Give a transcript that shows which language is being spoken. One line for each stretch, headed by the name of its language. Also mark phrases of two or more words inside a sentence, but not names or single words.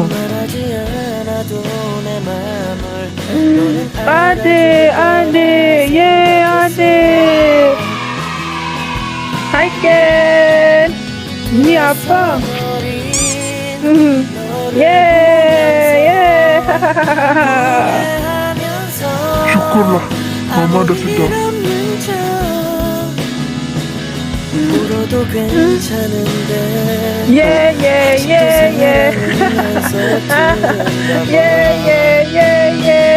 Korean: 말하지 않아도 내 맘을 너는 아들, 예, 아들. 할게. 네 아빠. 예, 예.
Malay: Syukurlah. Mama dah sedar.
Korean: 울어도 괜찮은데 예, 예, 예, 예. 예, 예, 예, 예.